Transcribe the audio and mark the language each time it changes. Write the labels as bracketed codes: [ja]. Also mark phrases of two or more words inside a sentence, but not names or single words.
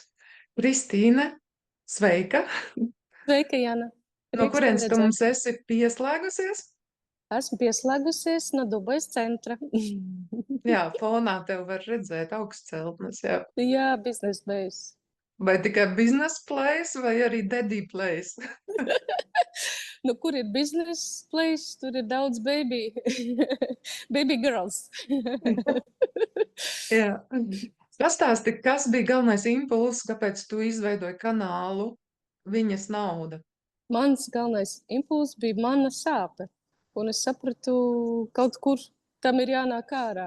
[lv] Kristīne, sveika! Sveika, Jana! No Prieks kurienes tevi tu redzēt. mums esi pieslēgusies? Esmu pieslēgusies no Dubajas centra. Jā, fonā tev var redzēt augstceltnes, jā. Jā, biznesa base. Vai tikai [en] business place [lv] vai arī [en] daddy place? [lv] Nu, kur ir [en] business place, [lv] tur ir daudz [en] baby, baby girls. [lv] Jā. Pastāsti, kas bija galvenais impulss, kāpēc tu izveidoji kanālu Viņas nauda? Mans galvenais impulss bija mana sāpe. Un es sapratu, kaut kur tam ir jānāk ārā.